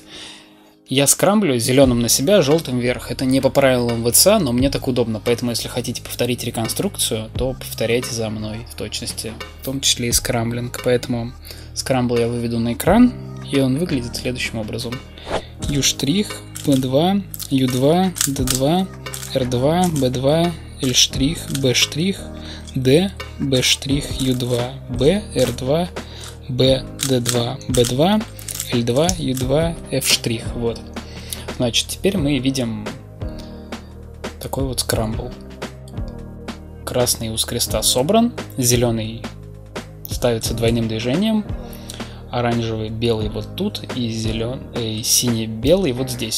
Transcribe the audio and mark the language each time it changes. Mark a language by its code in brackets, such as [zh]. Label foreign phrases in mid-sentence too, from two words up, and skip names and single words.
[ru] Я скрамблю зеленым на себя, желтым вверх. Это не по правилам ВЦА, но мне так удобно, поэтому если хотите повторить реконструкцию, то повторяйте за мной в точности, в том числе и скрамблинг. Поэтому скрамбл я выведу на экран, и он выглядит следующим образом. U', P2, U2, D2, R2, B2, L', B', D, B', U2, B, R2, B, D2, B2, L2, U2, F'. Вот. Значит, теперь мы видим такой вот скрамбл. Красный у креста собран, зеленый ставится двойным движением, оранжевый, белый вот тут и синий, белый вот здесь.